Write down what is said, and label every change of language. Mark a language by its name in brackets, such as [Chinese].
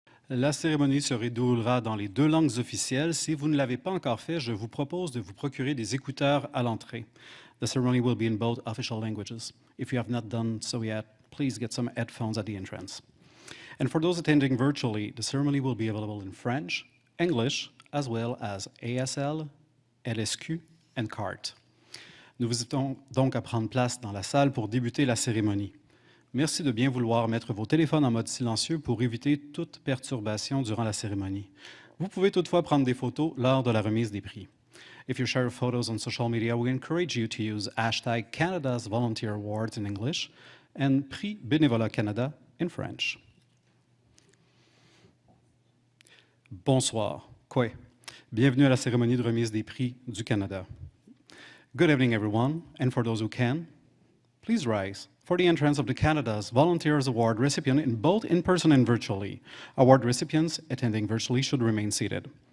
[French] La cérémonie se déroulera dans les deux langues officielles. Si vous ne l'avez pas encore fait, je vous propose de vous procurer des écouteurs à l'entrée. [English] The ceremony will be in both official languages. If you have not done so yet, please get some headphones at the entrance. And for those attending virtually, the ceremony will be available in French, English, as well as ASL, LSQ, and CART. [French] Nous vous invitons donc à prendre place dans la salle pour débuter la cérémonie. Merci de bien vouloir mettre vos téléphones en mode silencieux pour éviter toute perturbation durant la cérémonie. Vous pouvez toutefois prendre des photos lors de la remise des prix. [English] If you share photos on social media, we encourage you to use hashtag Canada's Volunteer Awards in English and Prix Bénévolat Canada in French. [French] Bonsoir. Quoi? Bienvenue à la cérémonie de remise des prix du Canada. [English] Good evening, everyone, and for those who can, please rise for the entrance of the Canada's Volunteers Award recipient in both in-person and virtually. Award recipients attending virtually should remain seated.